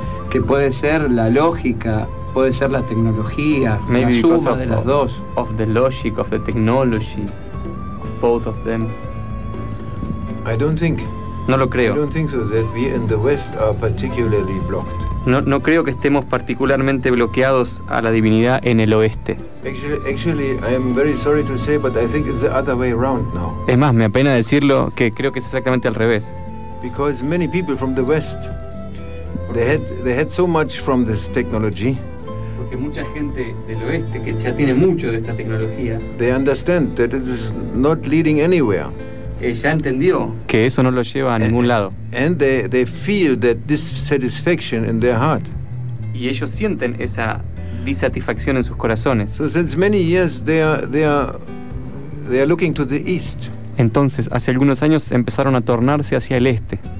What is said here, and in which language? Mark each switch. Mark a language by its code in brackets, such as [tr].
[es] Que puede ser la lógica. Puede ser la tecnología, [en] maybe [es] la suma de las dos. [en] Of the logic, of the technology, of both of them. I don't think. [es] No lo creo. [en] I don't think so that we in the West are particularly blocked. [es] No creo que estemos particularmente bloqueados a la divinidad en el oeste. [en] Actually, I am very sorry to say, but I think it's the other way around now. [es] Es más, me apena decirlo, que creo que es exactamente al revés. [en] Because many people from the West, they had so much from this technology. [es] Que mucha gente del oeste, que ya tiene mucho de esta tecnología, [en] they understand that it is not leading anywhere. [es] Ya entendió que eso no lo lleva a ningún lado. [en] And they feel that dissatisfaction in their heart. [es] Y ellos sienten esa disatisfacción en sus corazones. [en] So since many years they are looking to the east. [es] Entonces, hace algunos años empezaron a tornarse hacia el este.